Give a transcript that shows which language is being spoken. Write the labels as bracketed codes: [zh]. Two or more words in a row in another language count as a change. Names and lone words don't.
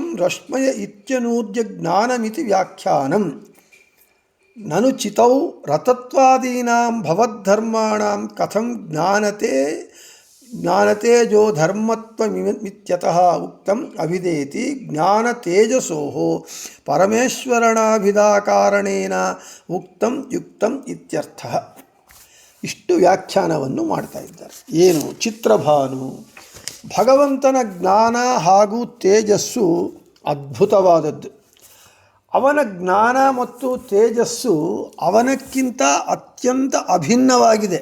[sa] ರಶ್ಮಯ ಇತ್ಯನೂದ್ಯ ಜ್ಞಾನಮಿತಿ ವ್ಯಾಖ್ಯಾನಂ ನನು ಚಿತೌ ರತತ್ವಾದೀನಾಂ ಭವದ್ಧರ್ಮಾಣಾಂ ಕಥಂ ಜ್ಞಾನತೆ ಜ್ಞಾನತೇಜೋ ಧರ್ಮತ್ವಮಿತ್ಯತಃ ಉಕ್ತಂ ಅಭಿದೇತಿ ಜ್ಞಾನತೇಜಸೋ ಪರಮೇಶ್ವರನಾಭಿಧಾಕಾರಣೇನ ಉಕ್ತಂ ಯುಕ್ತಂ ಇತ್ಯರ್ಥಃ. [kn] ಇಷ್ಟು ವ್ಯಾಖ್ಯಾನವನ್ನು ಮಾಡ್ತಾ ಇದ್ದಾರೆ. ಏನು? ಚಿತ್ರಭಾನು ಭಗವಂತನ ಜ್ಞಾನ ಹಾಗೂ ತೇಜಸ್ಸು ಅದ್ಭುತವಾದದ್ದು. ಅವನ ಜ್ಞಾನ ಮತ್ತು ತೇಜಸ್ಸು ಅವನಕ್ಕಿಂತ ಅತ್ಯಂತ ಅಭಿನ್ನವಾಗಿದೆ.